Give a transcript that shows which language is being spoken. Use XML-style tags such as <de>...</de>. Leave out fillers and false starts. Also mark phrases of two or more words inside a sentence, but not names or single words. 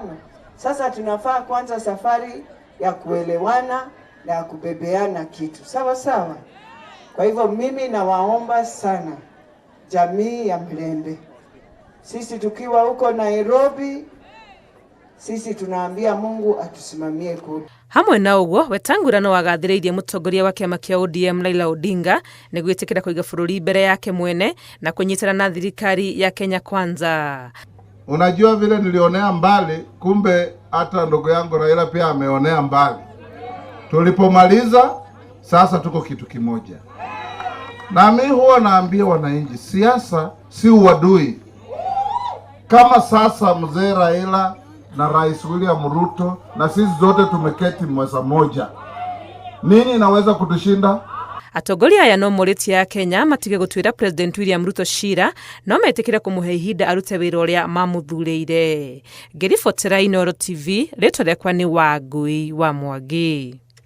<sw>Sasa tunafaa kwanza safari ya kuelewana na kubebeana kitu. Sawa. Kwa hivyo mimi nawaomba sana jamii ya Mlembe, sisi tukiwa huko Nairobi, sisi tunaambia Mungu atusimamie kule.</sw> <ki>Hamwe na ũguo, Wetangula no agathĩrĩirie mũtongoria wa kĩama kĩa ODM Raila Odinga nĩ gwĩtĩkĩra kũiga bũrũri mbere yake mwene na kũnyitana na thirikari ya Kenya Kwanza.</ki> <sw>Unajua vile nilionea mbali, kumbe hata ndugu yangu Raila pia ameonea mbali. Tulipomaliza sasa tuko kitu kimoja. Na mimi huwa naambia wananchi, siasa si uadui. Kama sasa mzee Raila na Rais William Ruto na sisi zote tumeketi meza moja, nini inaweza kutushinda?</sw> <ki>Atongoria aya no mũrĩtia ya Kenya matige gũtuĩra President William Ruto cira, no metĩkĩre kũmũhe ihinda arute wĩra ũrĩa mamũthurĩire. Ngĩribotera Inooro TV, rĩtwa rĩakwa nĩ Wangui wa Mwangi.</ki>